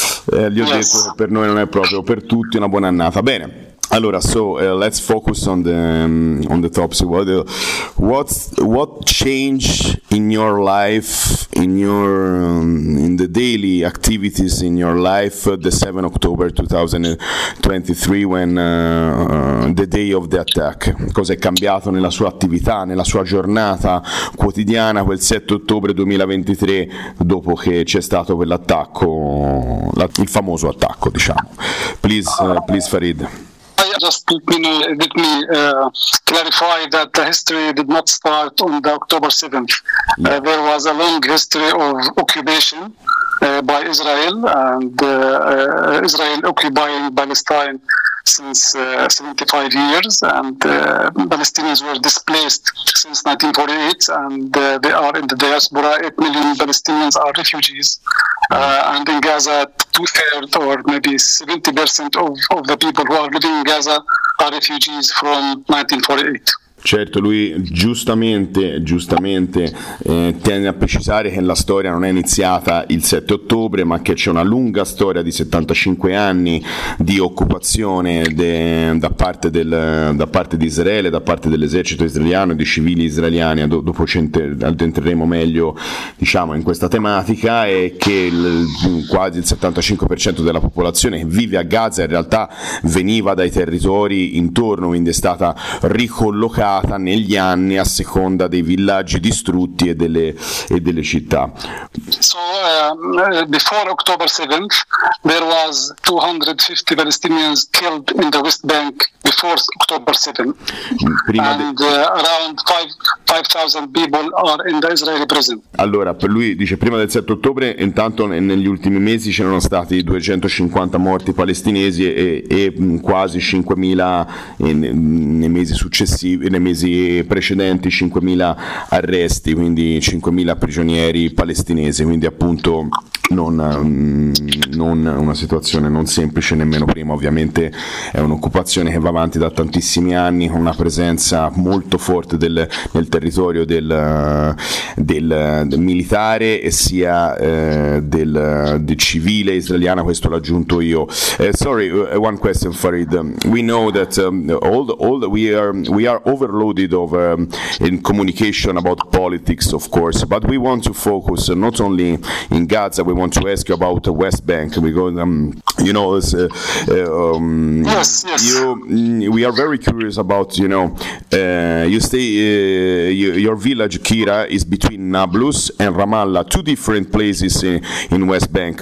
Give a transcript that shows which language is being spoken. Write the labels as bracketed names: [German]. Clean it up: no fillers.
[Italian] gli ho detto che per noi non è proprio, per tutti una buona annata. Bene. Allora, [English] so let's focus on the topic. What change in your life, in your in the daily activities in your life, the 7 October 2023, when the day of the attack? [Italian] Cosa è cambiato nella sua attività, nella sua giornata quotidiana quel 7 ottobre 2023, dopo che c'è stato quell'attacco, il famoso attacco, diciamo? [English] Please Farid. Let me clarify that the history did not start on the October 7th. Yeah. There was a long history of occupation by Israel, and Israel occupying Palestine since 75 years, and Palestinians were displaced since 1948, and they are in the diaspora. 8 million Palestinians are refugees, and in Gaza, two-thirds or maybe 70% of the people who are living in Gaza are refugees from 1948. [Italian] Certo, lui giustamente tiene a precisare che la storia non è iniziata il 7 ottobre, ma che c'è una lunga storia di 75 anni di occupazione da parte di Israele, da parte dell'esercito israeliano e di civili israeliani. Dopo ci addentreremo meglio, diciamo, in questa tematica, e che quasi il 75% della popolazione che vive a Gaza in realtà veniva dai territori intorno, quindi è stata ricollocata negli anni a seconda dei villaggi distrutti e delle città. [English] So before October 7th there was 250 Palestinians killed in the West Bank before October 7th. Prima and around 5 5,000 people are in the Israeli prison. [Italian] Allora, per lui dice prima del 7 ottobre, intanto negli ultimi mesi c'erano stati 250 morti palestinesi e quasi 5,000 nei mesi successivi, nei mesi precedenti 5,000 arresti, quindi 5,000 prigionieri palestinesi, quindi appunto non una situazione non semplice nemmeno prima. Ovviamente è un'occupazione che va avanti da tantissimi anni, con una presenza molto forte nel territorio del militare e sia del civile israeliana. Questo l'ho aggiunto io. [English] Sorry, one question, Farid. We know that we are overloaded of in communication about politics, of course, but we want to focus not only in Gaza. We want to ask you about the West Bank, because we are very curious about, you know, you stay your village Kira is between Nablus and Ramallah, two different places in West Bank.